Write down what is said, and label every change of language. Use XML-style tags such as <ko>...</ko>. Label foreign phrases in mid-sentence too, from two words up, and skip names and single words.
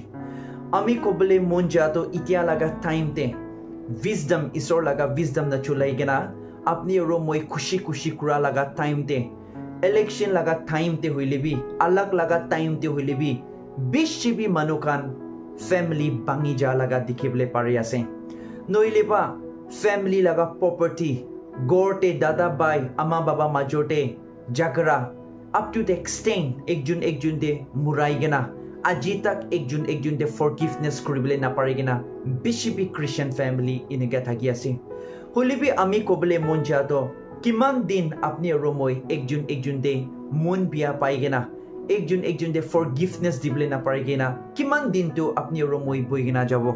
<nag>Ami kobole mon jato itia laga time te wisdom isor laga wisdom na chulai gena apni romoi khushi khushi kura laga time te election laga time te hoilebi alag laga time te hoilebi bishibi manukan family bangi ja laga dikhibole pari ase. Noileba family laga property gorte dada bai ama baba majote jagara</nag> <en>up to the extent</en> <nag>ekjun de murai gena aji tak ekjun de forgiveness kuribole na parigena bishibi</nag> <en>Christian family</en> <nag>iniga thagi ase. Holebi ami kobole mon jato kiman din apni romoi ekjun de mon bia paigena ekjun de forgiveness dibole na parigena kiman din to apni romoi boigena jabo.</nag>